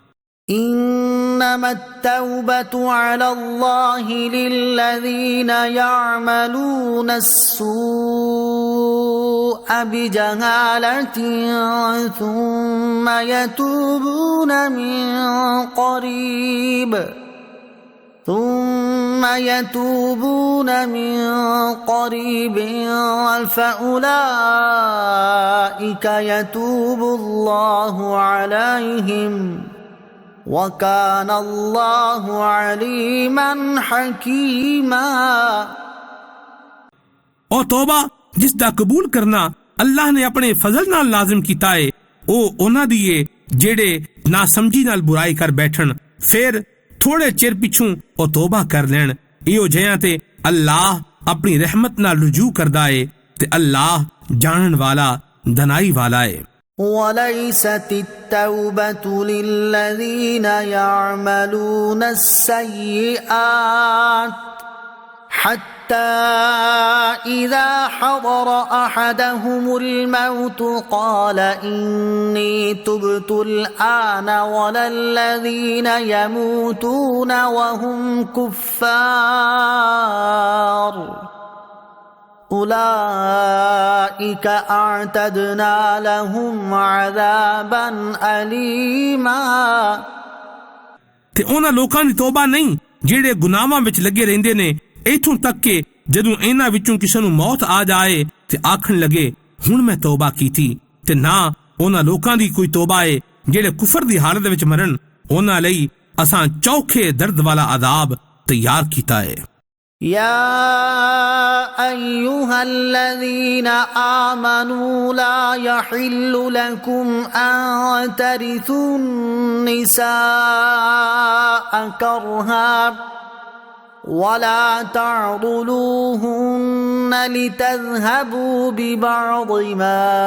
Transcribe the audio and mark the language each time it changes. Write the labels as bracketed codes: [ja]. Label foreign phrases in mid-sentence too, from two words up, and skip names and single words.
[ar] إنما التوبة على الله للذين يعملون السوء بجهالة ثم يتوبون من قريب فأولئك يتوب الله عليهم وكان الله عليما حكيما। [pa] ਉਹ ਤੋਬਾ ਜਿਸ ਦਾ ਕਬੂਲ ਕਰਨਾ ਅੱਲਾਹ ਨੇ ਆਪਣੇ ਫਜ਼ਲ ਨਾਲ ਲਾਜ਼ਮ ਕੀਤਾ ਹੈ ਉਹ ਉਹਨਾਂ ਦੀ ਏ ਜਿਹੜੇ ਨਾ ਸਮਝੀ ਨਾਲ ਬੁਰਾਈ ਕਰ ਬੈਠਣ ਫਿਰ ਥੋੜੇ ਚਿਰ ਪਿੱਛੋਂ ਉਹ ਤੋਬਾ ਕਰ ਲੈਣ। ਇਹੋ ਜਿਹਿਆਂ ਤੇ ਅੱਲਾਹ ਆਪਣੀ ਰਹਿਮਤ ਨਾਲ ਰਜੂ ਕਰਦਾ ਏ ਤੇ ਅੱਲਾਹ ਜਾਣਨ ਵਾਲਾ ਦਨਾਈ ਵਾਲਾ ਏ। [ar] وليست التوبة للذين يعملون السيئات حتى إذا حضر أحدهم الموت قال إني تبت الآن ولا الذين يموتون وهم كفار أولئك أعتدنا لهم عذابا أليما। [pa] ਤੇ ਉਹਨਾਂ ਲੋਕਾਂ ਦੀ ਤੋਬਾ ਨਹੀਂ ਜਿਹੜੇ ਗੁਨਾਹਾਂ ਵਿੱਚ ਲੱਗੇ ਰਹਿੰਦੇ ਨੇ ਇੱਥੋਂ ਤੱਕ ਕਿ ਜਦੋਂ ਇਹਨਾਂ ਵਿੱਚੋਂ ਕਿਸੇ ਨੂੰ ਮੌਤ ਆ ਜਾਏ ਤੇ ਆਖਣ ਲੱਗੇ ਹੁਣ ਮੈਂ ਤੋਬਾ ਕੀਤੀ ਤੇ ਨਾ ਉਹਨਾਂ ਲੋਕਾਂ ਦੀ ਕੋਈ ਤੋਬਾ ਏ ਜਿਹੜੇ ਕੁਫਰ ਦੀ ਹਾਲਤ ਵਿੱਚ ਮਰਨ ਉਹਨਾਂ ਲਈ ਅਸਾਂ ਚੌਖੇ ਦਰਦ ਵਾਲਾ ਅਜ਼ਾਬ ਤਿਆਰ ਕੀਤਾ ਹੈ। [ar] يا أيها الذين آمنوا لا يحل لكم أن ترثوا النساء كرها ولا تعضلوهن لتذهبوا ببعض ما